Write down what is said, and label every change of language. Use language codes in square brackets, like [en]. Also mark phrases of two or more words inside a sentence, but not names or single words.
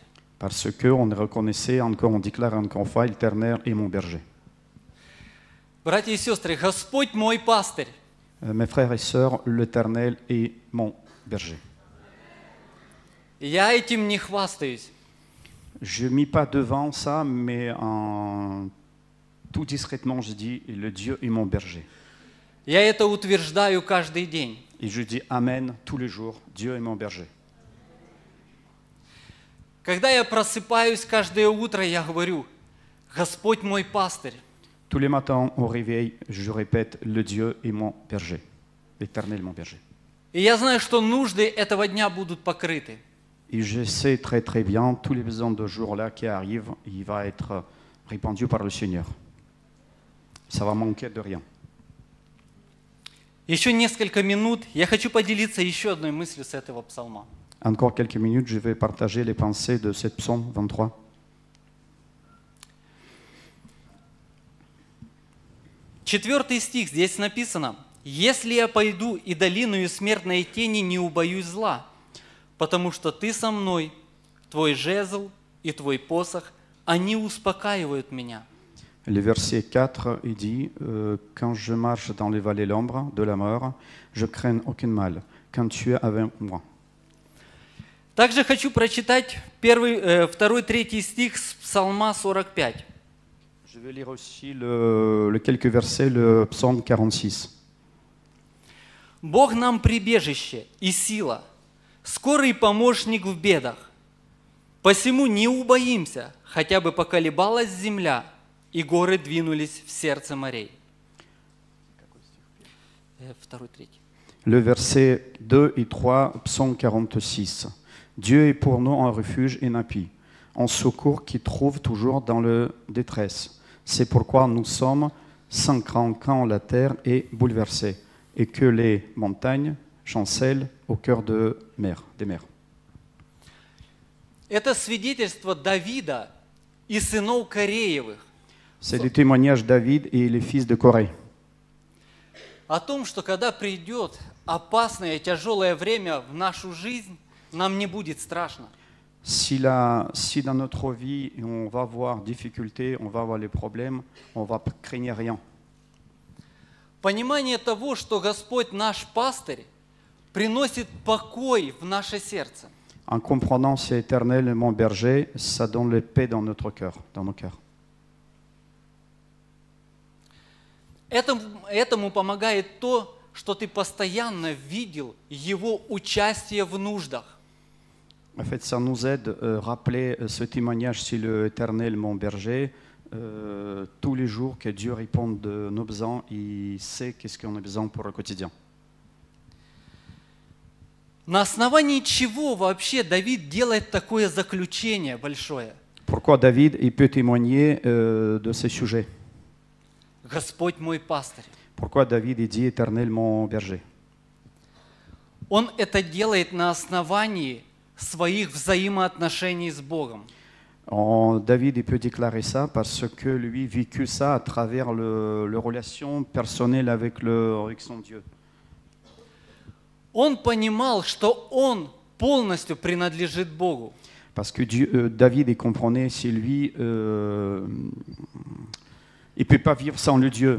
[fr] Parce qu'on reconnaissait encore, on déclare encore une fois, l'Éternel est mon berger. [ru] Братья и сестры, Господь мой пастырь. [fr] Mes frères et sœurs, l'Éternel est mon berger. [ru] Я этим не хвастаюсь. [fr] Je ne mis pas devant ça, mais tout discrètement, je dis, le Dieu est mon berger. [ru] Я это утверждаю каждый день. [fr] Et je dis Amen tous les jours. Dieu est mon berger. [ru] Когда я просыпаюсь каждое утро, я говорю: Господь мой пастырь. [fr] Tous les matins au réveil, je répète, le Dieu est mon berger. L'Éternel mon berger. [ru] И я знаю, что нужды этого дня будут покрыты. [fr] Et je sais très très bien, tous les besoins de jour-là qui arrivent, il va être répandu par le Seigneur. Ça va manquer de rien. [ru] Еще несколько минут я хочу поделиться еще одной мыслью с этого псалма. [fr] Encore quelques minutes, je vais partager les pensées de cette psaume 23. [ru] Четвертый стих, здесь написано: «Если я пойду и долиною смертной тени, не убоюсь зла, потому что ты со мной, твой жезл и твой посох, они успокаивают меня». [fr] Le verset 4, il dit quand je marche dans les vallées l'ombre de la mort, je crains aucun mal, quand tu es avec moi. [ru] Также хочу прочитать 2, 3 стих с Псалма 45. [fr] Je vais lire aussi le quelques versets, le psaume 46. [ru] «Бог нам прибежище и сила, скорый помощник в бедах. Посему не убоимся, хотя бы поколебалась земля, и горы двинулись в сердце морей». 2, 3. [fr] Le verset 2 et 3, psaume 46. Dieu est pour nous un refuge et un appui, un secours qui trouve toujours dans la détresse. C'est pourquoi nous sommes sans crainte quand la terre est bouleversée et que les montagnes chancellent au cœur des mers. [ru] Это свидетельство Давида и сынов Кореевых [fr] C'est le témoignage de David et les fils de Corée. [ru] о том, что когда придет опасное, тяжелое время в нашу жизнь, нам не будет страшно. [fr] Si dans notre vie on va avoir difficultés, on va avoir les problèmes, on va craindre rien. [ru] Понимание того, что Господь наш пастырь, приносит покой в наше сердце. [fr] En comprenant c'est éternel mon berger, ça donne la paix dans notre cœur, dans nos cœurs. [ru] Этому помогает то, что ты постоянно видел Его участие в нуждах. [fr] En fait, ça nous aide à rappeler ce témoignage sur l'Éternel, mon berger, tous les jours que Dieu répond de nos besoins, il sait qu'est-ce qu'on a besoin pour le quotidien. [ru] На основании чего вообще Давид делает такое заключение большое? [fr] Pourquoi David il peut témoigner de ces sujets? [ru] Господь мой пастырь. [fr] Pourquoi David il dit Éternel, mon berger? [ru] Он это делает на основании своих взаимоотношений с Богом. [fr] David il peut déclarer ça parce que lui vécu ça à travers le relation personnelle avec son Dieu. [ru] Он понимал, что он полностью принадлежит Богу. [fr] Parce que David il comprenait si lui il peut pas vivre sans le Dieu.